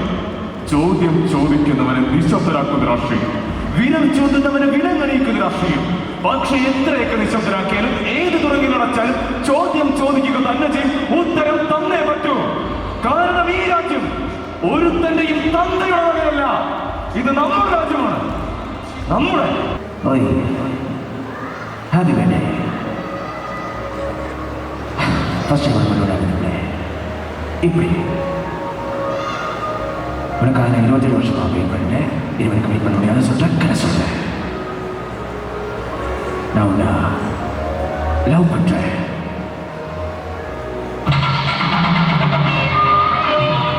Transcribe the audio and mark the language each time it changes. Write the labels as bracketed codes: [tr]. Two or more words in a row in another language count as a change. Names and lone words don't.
[ml] ചോദ്യം ചോദിക്കുന്നവനെ നിശബ്ദരാക്കുന്ന രാഷ്ട്രീയം, വിരൽ ചോദ്യുന്നവനെ വിലങ്ങണിയിക്കുന്ന രാഷ്ട്രീയം. പക്ഷെ എത്രയൊക്കെ നിശബ്ദരാക്കിയാലും ഏത് തുടങ്ങി നടച്ചാലും ചോദ്യം ചോദിക്കുക തന്നെ ചെയ്യും, ഉത്തരം തന്നേ പറ്റൂ. കാരണം ഈ രാജ്യം ഒരുത്തന്റെയും തന്തയുള്ളവരല്ല, ഇത് നമ്മുടെ രാജ്യമാണ്, നമ്മുടെ. [ta] இப்படி உனக்காக 27 வருஷமா வெயிட் பண்ணேன். இது வரைக்கும் வெயிட் பண்ண முடியாத சொல்றேன். நான் உன்னை லவ் பண்றேன்.